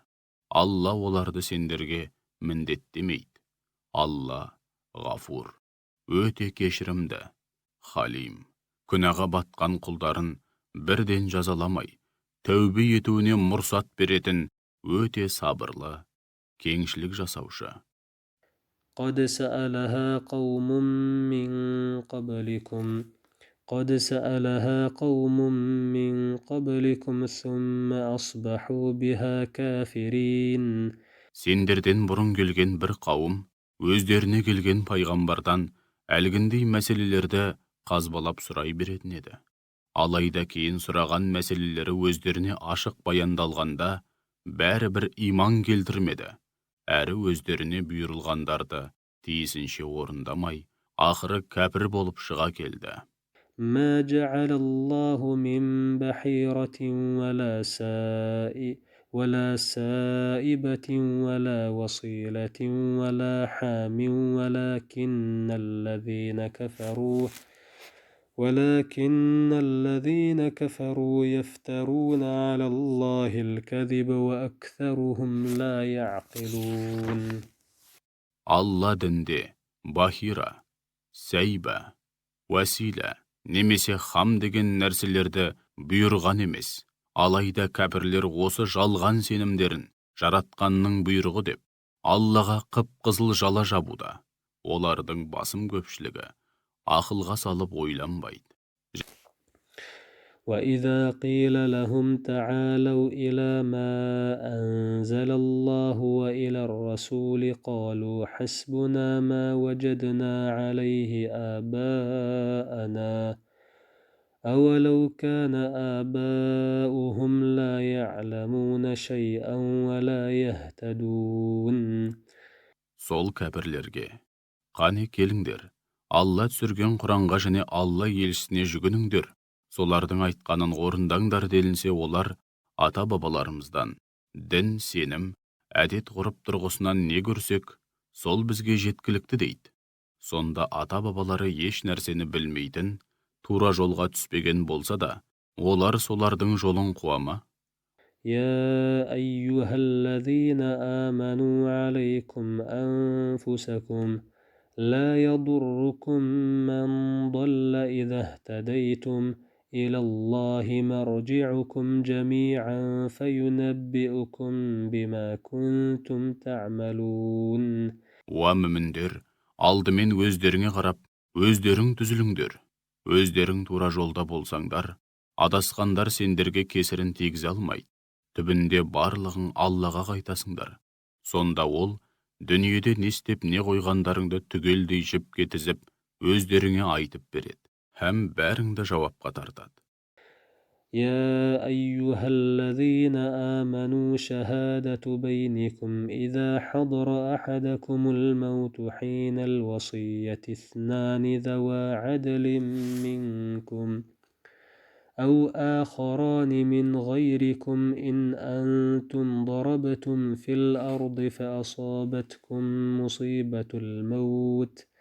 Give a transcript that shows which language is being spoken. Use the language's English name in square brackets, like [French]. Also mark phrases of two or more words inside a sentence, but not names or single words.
[Kazakh] Алла оларды сендерге міндеттемейді. Алла ғафур, өте кешірімді, халим, күнәға батқан құлдарын бірден жазаламай, тәубе етуіне мұрсат беретін өте сабырлы, кеңшілік жасаушы. [Arabic] قد سألها قوم من قبلكم قد سألها قوم من قبلكم ثم أصبحوا بها كافرين. [Kazakh] Сендерден бұрын келген бір қауым, өздеріне келген пайғамбардан әлгіндей мәселелерді қазбалап сұрай беретін еді. Алайда кейін сұраған мәселелері өздеріне ашық баяндалғанда, бәрі бір иман келтірмеді, әрі өздеріне бұйырылғандарды тиісінше орындамай, ақыры кәпір болып шыға келді. [Arabic] ما جعل الله من بحيرة ولا سائبة ولا وصيلة ولا حام ولكن الذين كفروا يفترون على الله الكذب وأكثرهم لا يعقلون. [Kazakh] Алла дінде бахира, сәйба, уәсила немесе хам деген нәрселерді бұйырған емес. Алайда кәпірлер осы жалған сенімдерін жаратқанның бұйрығы деп Аллаға қып-қызыл жала жабуда. Олардың басым көпшілігі ақылға салып ойланбайды. [Arabic] وإذا قيل لهم تعالوا إلى ما أنزل الله وإلى الرسول قالوا حسبنا ما وجدنا عليه آباءنا أولو كان آباؤهم لا يعلمون شيئا ولا يهتدون. [Kazakh] Сол кәпірлерге, қане келіңдер, Алла түсірген Құранға және Алла елшісіне жүгініңдер. Солардың айтқанын орындаңдар делінсе, олар ата-бабаларымыздан дін, сенім, әдет ғұрып тұрғысынан не көрсек, сол бізге жеткілікті дейді. Сонда ата-бабалары еш нәрсені білмейтін, тура жолға түспеген болса да, олар солардың жолын қуама? [Arabic] يا أيها الذين آمنوا عليكم أنفسكم لا يضركم من ضل إذا اهتديتم إلى الله مرجعكم جميعا فينبئكم بما كنتم تعملون. [Kazakh] Уа мүміндер, алдымен өздеріңе қарап, өздерің түзіліңдер. Өздерің тура жолда болсаңдар, адасқандар сендерге кесірін тигізе алмайды. Түбінде барлығың Аллаға қайтасыңдар. Сонда ол, дүниеде не істеп не қойғандарыңды түгелдей жіпке тізіп, өздеріңе айтып береді. Һәм бәріңді жауапқа тартады. [Arabic] يا أيها الذين آمنوا شهادة بينكم إذا حضر أحدكم الموت حين الوصية اثنان ذوى عدل منكم أو آخران من غيركم إن أنتم ضربتم في الأرض فأصابتكم مصيبة الموت